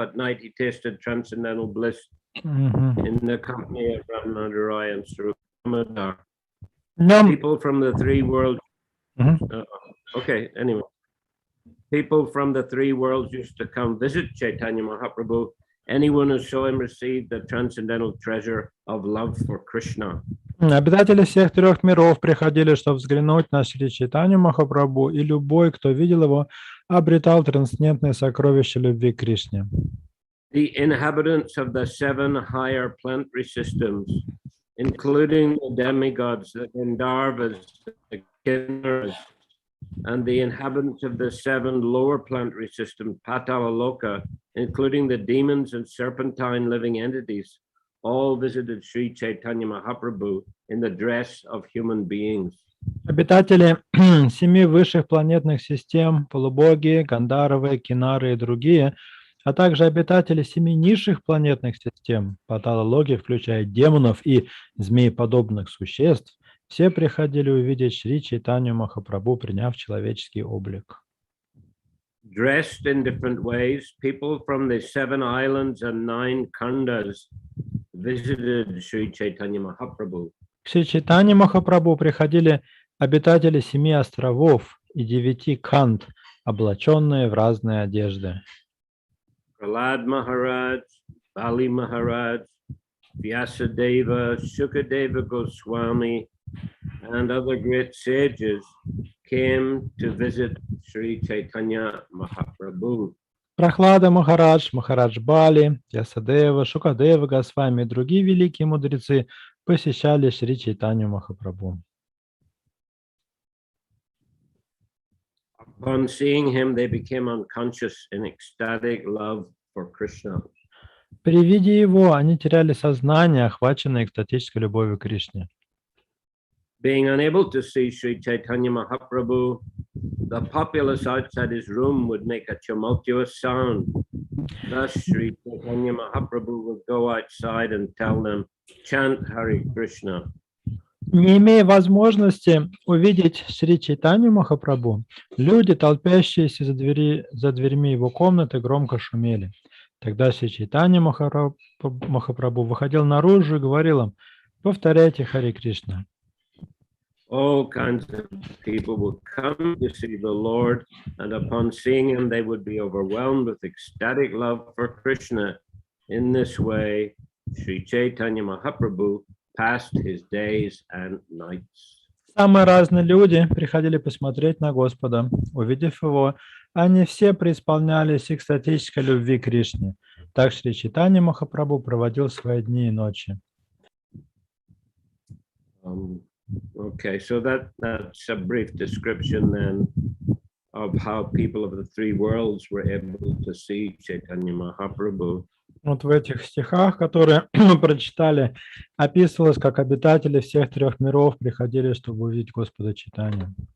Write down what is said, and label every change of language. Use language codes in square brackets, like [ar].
[en] At night, he tasted transcendental bliss in the company of Ramananda Rai and Swarup Damodar. People from the three worlds. Okay, anyway. People from the three worlds used to come visit Chaitanya Mahaprabhu. Anyone who saw him received the transcendental treasure of love for Krishna. [ru] Обитатели всех трех миров приходили, чтобы взглянуть на Шри Чайтанью Махапрабху, и любой, кто видел его, обретал трансцендентное сокровище любви к Кришне. [en] The inhabitants of the 7 higher planetary systems, including the demigods, the Gandharvas, the Kinnaras, and the inhabitants of the 7 lower planetary systems, Patala Loka, including the demons and serpentine living entities, all visited Sri Chaitanya Mahaprabhu in the dress of human beings. [ru] Обитатели 7 высших планетных систем, полубоги, Гандхарвы, Кинары и другие, а также обитатели 7 низших планетных систем, патологии, включая демонов и змееподобных существ, все приходили увидеть Шри Чайтанью Махапрабху, приняв человеческий облик. [en] Dressed in different ways, people from the 7 islands and 9 khandas visited Sri Chaitanya Mahaprabhu. [ru] К Шри Чайтанье Махапрабху приходили обитатели 7 островов и 9 khand, облаченные в разные одежды. [en] Prahlad Maharaj, Bali Maharaj, Vyasadeva, Shukadeva Goswami, and other great sages came to visit Sri Chaitanya Mahaprabhu. [ru] Прахлада Махарадж, Махарадж Бали, Ясадева, Шукадева Госвами и другие великие мудрецы посещали Шри Чайтанью Махапрабху. [en] Upon seeing him, they became unconscious in ecstatic love for Krishna. [ru] При виде его они теряли сознание, охваченное экстатической любовью к Кришне. [en] Being unable to see Shri Chaitanya Mahaprabhu, the populace outside his room would make a tumultuous sound. Thus, Shri Chaitanya Mahaprabhu would go outside and tell them, chant Hare Krishna. [ru] Не имея возможности увидеть Шри Чайтанью Махапрабху, люди, толпящиеся за дверьми его комнаты, громко шумели. Тогда Шри Чайтанья Махапрабху выходил наружу и говорил им: повторяйте Харе Кришна. [en] All kinds of people would come to see the Lord, and upon seeing him, they would be overwhelmed with ecstatic love for Krishna. In this way, Shri Chaitanya Mahaprabhu passed his days and nights. [ru] Самые разные люди приходили посмотреть на Господа. Увидев его, они все преисполнялись экстатической любви к Кришне. Так Шри Чайтанья Махапрабху проводил свои дни и ночи. [en] Okay, so that's a brief description then of how people of the three worlds were able to see Chaitanya Mahaprabhu. [ru] Вот в этих стихах, которые мы прочитали, описывалось, как обитатели всех трех миров приходили, чтобы увидеть Господа Чайтанью.